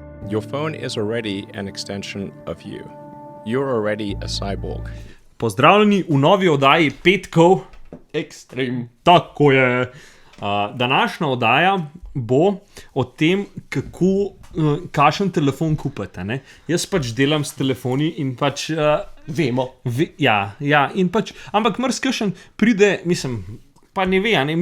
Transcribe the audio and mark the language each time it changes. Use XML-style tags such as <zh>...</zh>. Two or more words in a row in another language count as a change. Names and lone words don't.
<en>Your phone is already an extension of you. You're already a cyborg.</en> <sl>Pozdravljeni v novi oddaji Petkov. Ekstrem. Tako je. Današnja oddaja bo o tem, kakšen telefon kupite. Ne? Jaz pač delam s telefoni in pač... Vemo. In pač, ampak marsikšen pride, pa ne ve, ne?</sl>